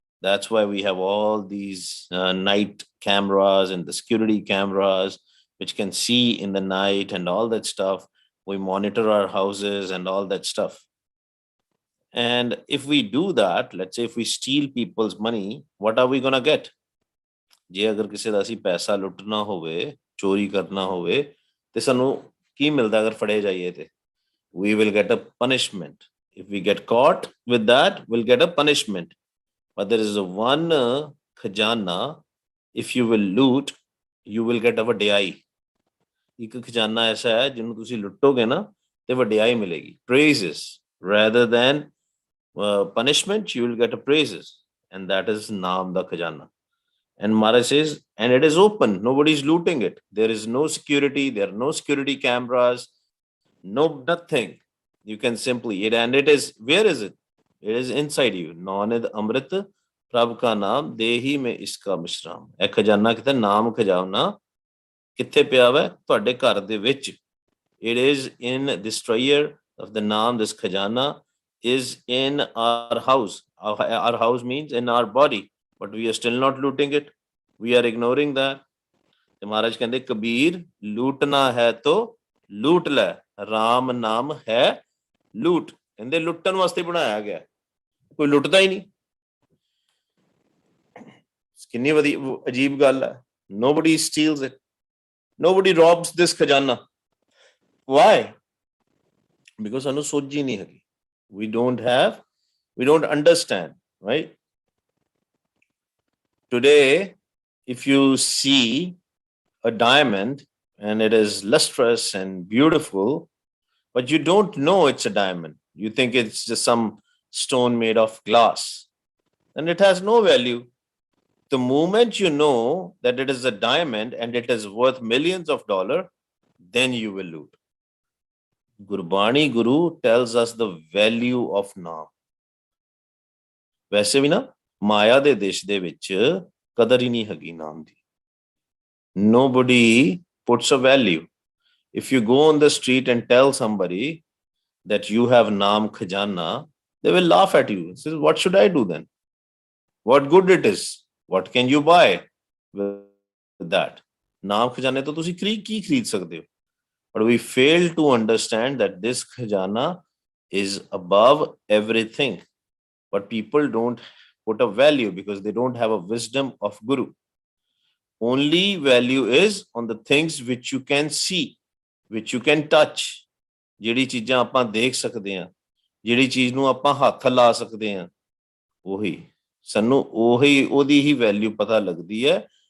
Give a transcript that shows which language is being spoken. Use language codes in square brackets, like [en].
[en] That's why we have all these night cameras and the security cameras which can see in the night and all that stuff. We monitor our houses and all that stuff. And if we do that, let's say if we steal people's money, what are we going to get? [pa] ਜੇ ਅਗਰ ਕਿਸੇ ਦਾ ਅਸੀਂ ਪੈਸਾ ਲੁੱਟਣਾ ਹੋਵੇ, ਚੋਰੀ ਕਰਨਾ ਹੋਵੇ, ਤੇ ਸਾਨੂੰ ਕੀ ਮਿਲਦਾ ਅਗਰ ਫੜੇ ਜਾਈਏ? ਤੇ [en] we will get a punishment. If we get caught with that, we'll get a punishment. But there is a one khajana, if you will loot, you will get a vadiyai. [pa] ਇੱਕ ਖਜ਼ਾਨਾ ਐਸਾ ਹੈ ਜਿਹਨੂੰ ਤੁਸੀਂ ਲੁੱਟੋਗੇ ਨਾ ਤੇ ਵਡਿਆਈ ਮਿਲੇਗੀ, [en] praises rather than punishment. You will get a praises, and that is [pa] naam da khajana. [en] And Maharaj says, and it is open, nobody is looting it, there is no security, there are no security cameras, no nothing. You can simply eat, and it is, where is it? It is inside you. [pa] Nanad amrit prabh ka naam dehi mein iska mishram. ਇਹ ਖਜ਼ਾਨਾ ਕਿਤੇ ਨਾਮ ਖਜ਼ਾਨਾ ਕਿੱਥੇ ਪਿਆ ਵਾ? ਤੁਹਾਡੇ ਘਰ ਦੇ ਵਿੱਚ. [en] It is in this treasure of the naam, this khajana is in our house. Our house means in our body, but we are still not looting it. We are ignoring that. [pa] ਤੇ ਮਹਾਰਾਜ ਕਹਿੰਦੇ ਕਬੀਰ ਲੂਟਣਾ ਹੈ ਤੋ ਲੂਟ ਲੈ, ਰਾਮ ਨਾਮ ਹੈ ਲੂਟ. ਕਹਿੰਦੇ ਲੁੱਟਣ ਵਾਸਤੇ ਬਣਾਇਆ ਗਿਆ, ਕੋਈ ਲੁੱਟਦਾ ਹੀ ਨਹੀਂ. ਕਿੰਨੀ ਵਧੀਆ ਅਜੀਬ ਗੱਲ ਹੈ. [en] Nobody steals it. Nobody robs this khajana. Why? Because [pa] ਸਾਨੂੰ ਸੋਝੀ ਨਹੀਂ ਹੈਗੀ. [en] We don't understand, right? Today, if you see a diamond and it is lustrous and beautiful, but you don't know it's a diamond, you think it's just some stone made of glass, and it has no value. The moment you know that it is a diamond and it is worth millions of dollars, then you will loot. Gurbani Guru tells us the value of naam. [pa] ਵੈਸੇ ਵੀ ਨਾ ਮਾਇਆ ਦੇ ਦੇਸ਼ ਦੇ ਵਿੱਚ ਕਦਰ ਹੀ ਨਹੀਂ ਹੈਗੀ ਨਾਮ ਦੀ. [en] Nobody puts a value. If you go on the street and tell somebody that you have naam khajana, they will laugh at you. Say, what should I do then? What good it is? What can you buy with that? [pa] ਨਾਮ ਖਜ਼ਾਨੇ ਤੋਂ ਤੁਸੀਂ ਕੀ ਖਰੀਦ ਸਕਦੇ ਹੋ? [en] But we fail to understand that this khajana is above everything. But people don't put a value because they don't have a wisdom of Guru. Only value is on the things which you can see, which you can touch. [pa] ਜਿਹੜੀ ਚੀਜ਼ਾਂ ਆਪਾਂ ਦੇਖ ਸਕਦੇ ਹਾਂ, ਜਿਹੜੀ ਚੀਜ਼ ਨੂੰ ਆਪਾਂ ਹੱਥ ਲਾ ਸਕਦੇ ਹਾਂ, ਉਹੀ ਸਾਨੂੰ ਉਹਦੀ ਹੀ ਵੈਲਿਊ ਪਤਾ ਲੱਗਦੀ ਹੈ.